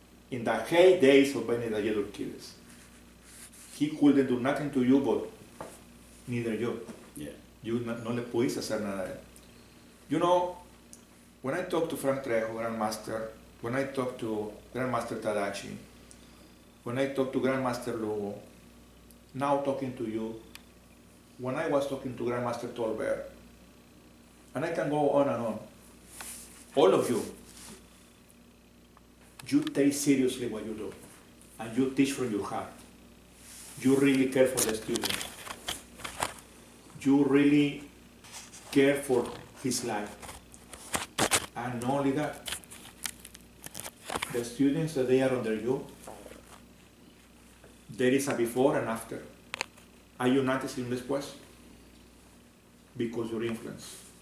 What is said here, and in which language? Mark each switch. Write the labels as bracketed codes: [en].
[en] In the heydays of Benny Dalledo Kides, he couldn't do nothing to you, but neither you. Yeah. [es] You no le pudiste hacer nada a él. [en] You know, when I talk to Frank Trejo, Grandmaster, when I talk to Grandmaster Tadachi, when I talk to Grandmaster Lugo, now talking to you, when I was talking to Grandmaster Tolbert, and I can go on and on, all of you take seriously what you do, and you teach from your heart. You really care for the student. You really care for his life. And not only that, the students that they are under you, there is a before and after. [es] Hay un antes y un después because your influence.